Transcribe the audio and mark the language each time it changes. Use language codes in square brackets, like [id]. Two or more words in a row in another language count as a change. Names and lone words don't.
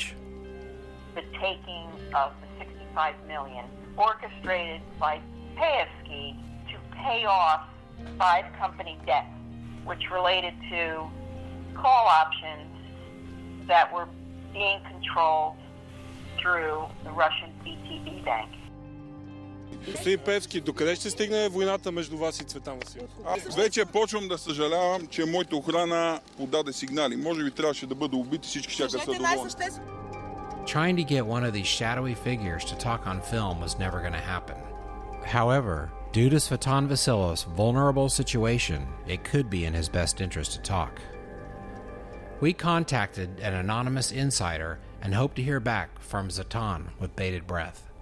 [en] The taking of the $65 million orchestrated by Peyevski to pay off 5 company debts, which related to call options that were being controlled through the Russian VTB bank. [bg] Господин Пеевски, докъде ще стигне войната между вас и Цветан Василев? Аз вече почвам да съжалявам, че моята охрана подаде сигнали. Може би трябваше да бъда убит и всички щяха са доволни. [en] Trying to get one of these shadowy figures to talk on film was never going to happen. However, Due to Svetan Vasilov's vulnerable situation, it could be in his best interest to talk. We contacted an anonymous insider and hope to hear back from Svetan with bated breath.